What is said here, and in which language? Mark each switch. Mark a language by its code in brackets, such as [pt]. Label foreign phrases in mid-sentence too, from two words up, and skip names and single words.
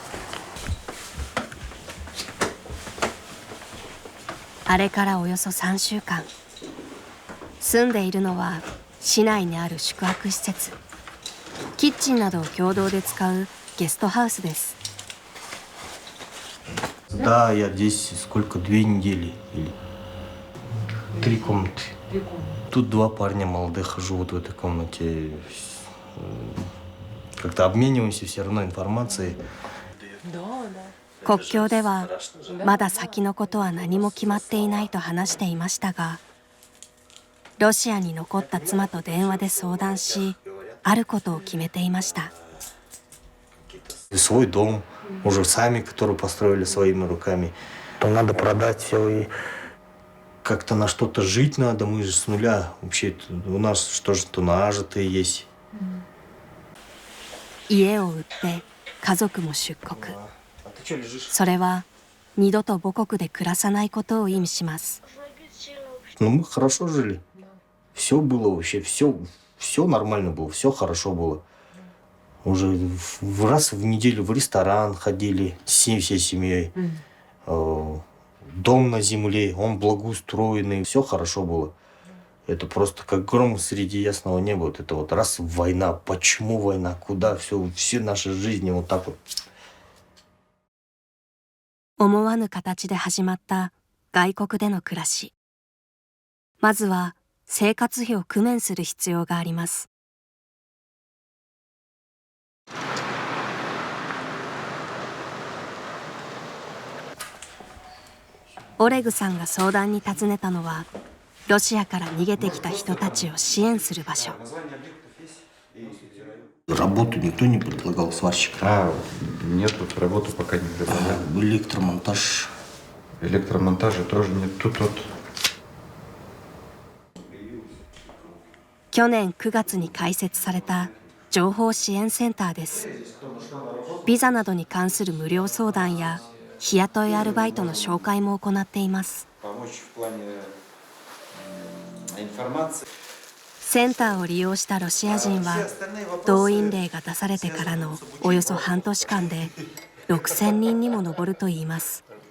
[ja] あれからおよそ3週間。住んでいるのは市内にある宿泊施設。キッチンなどを共同で使うゲストハウスです。 [ru] Да, я здесь сколько, 2 недели или 3 комнаты. Тут 2 парня молодых живут в этой комнате. Как-то обмениваемся все равно информацией. [ja] 国境ではまだ先のことは何も決まっていないと話していましたが、ロシアに残った妻と電話で相談し、あることを決めていました。 [ru] Свой дом, уже сами, которые построили своими руками. То надо продать все и как-то на что-то жить надо. Мы же с нуля. Вообще у нас что-то нажитое есть. [ja] 家を売って家族も出国。それは二度と母国で暮らさないことを意味します。 [ru] Но мы хорошо жили. Все было вообще, все нормально было, все хорошо было. Уже раз в неделю в ресторан ходили всей семьей. дом на земле, он благоустроенный, все хорошо было. Это просто как гром среди ясного неба. Вот это вот раз война, почему война, куда, все наши жизни вот так вот. [ja] 思わぬ形で始まった外国での暮らし。まずは生活費を工面する必要があります。オレグさんが相談に訪ねたのは、ロシアから逃げてきた人たちを支援する場所。 [ru] Работу никто не предлагал, сварщика. Нет, тут работу пока не предлагают. Электромонтаж. Электромонтажа тоже нет. Тут вот. [ja] 去年9月に開設された情報支援センターです。ビザなどに関する無料相談や日雇いアルバイトの紹介も行っています。センターを利用したロシア人は動員令が出されてからのおよそ半年間で6000人にも上るといいます。